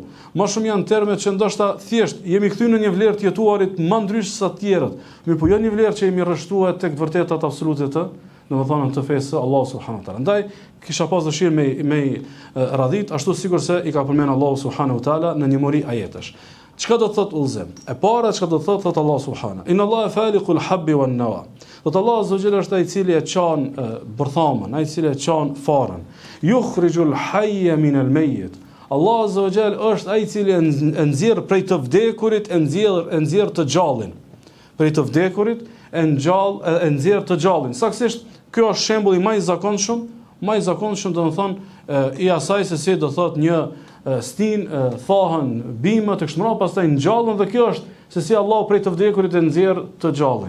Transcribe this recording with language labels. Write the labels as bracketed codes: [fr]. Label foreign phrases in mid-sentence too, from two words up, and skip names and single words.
[sq] Më shumë janë terme që ndoshta thjesht jemi kthyer në një vlerë të jetuarit më ndryshe se të tjerët. Mirë, po jo një vlerë që jemi rreshtuar tek të vërtetat absolute të, domethënë të fesë [ar] الله سبحانه وتعالى. [sq] Ndaj kisha pas dëshirë me radhit, ashtu sikur se i ka përmendur [ar] الله سبحانه وتعالى [sq] në një mori ajetesh. Çka do të thotë udhëzim? E para çka do të thotë [ar] الله سبحانه. إن الله فالق الحب والنوى. [sq] Do të [ar] الله عز وجل [sq] është ai i cili e çon bërthamën, ai i cili e çon farën. [ar] يخرج الحي من الميت. الله عز وجل [sq] është ai i cili e nxjerr prej të vdekurit, e nxjerr të gjallin. Prej të vdekurit e nxjerr të gjallin. Saktësisht ky është shembulli më i zakonshëm, domethënë i asaj se si do thotë një stin thahën bimë të kështu me radhë, pastaj ngjallën, dhe kjo është se si Allahu prej të vdekurit e nxjerr të gjallin.